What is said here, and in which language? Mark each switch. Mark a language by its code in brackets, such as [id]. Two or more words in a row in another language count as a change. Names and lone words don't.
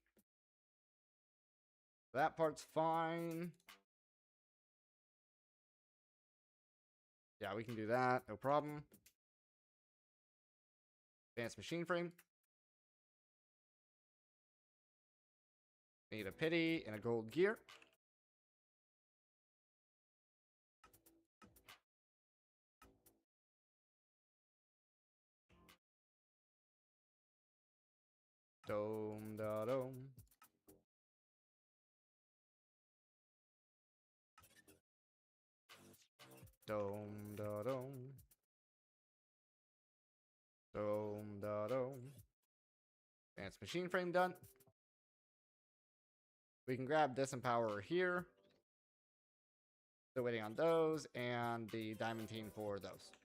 [en] That part's fine. Yeah, we can do that. No problem. Advanced machine frame. Need a pity and a gold gear. Dome da dome. Dome da dome. Dome da dome. Advanced machine frame done. We can grab disempower here. Still waiting on those and the diamantine for those.